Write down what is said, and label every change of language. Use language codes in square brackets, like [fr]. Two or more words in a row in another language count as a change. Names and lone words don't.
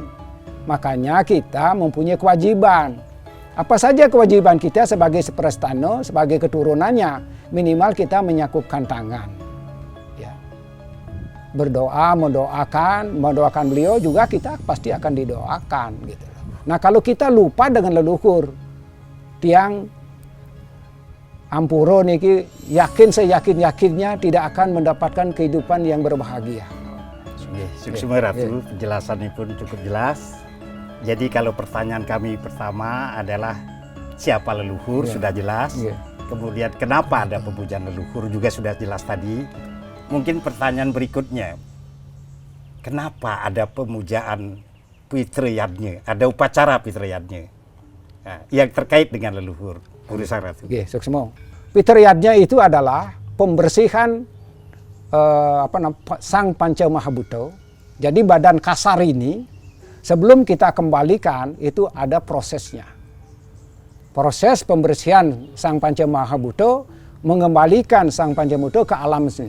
[id] Makanya kita mempunyai kewajiban. Apa saja kewajiban kita sebagai seprestano, sebagai keturunannya, minimal kita menyakupkan tangan. Ya. Berdoa, mendoakan beliau juga kita pasti akan didoakan. Gitu. Nah, kalau kita lupa dengan leluhur, [ban] tiang Ampuro niki [id] seyakin-yakinnya tidak akan mendapatkan kehidupan yang berbahagia. Suksema Ratu, penjelasannya pun cukup jelas. Jadi kalau pertanyaan kami pertama adalah siapa leluhur, sudah jelas. Kemudian kenapa ada pemujaan leluhur juga sudah jelas tadi. Mungkin pertanyaan berikutnya, kenapa ada pemujaan Pitrayatnya, ada upacara Pitrayatnya? Nah, yang terkait dengan leluhur, urusan Ratu. Suksema. Pitrayatnya itu adalah pembersihan Sang Panca Mahabhuta. Jadi badan kasar ini sebelum kita kembalikan itu ada prosesnya. Proses pembersihan Sang Panca Mahabhuta mengembalikan Sang Panca Mahabhuta ke alamnya.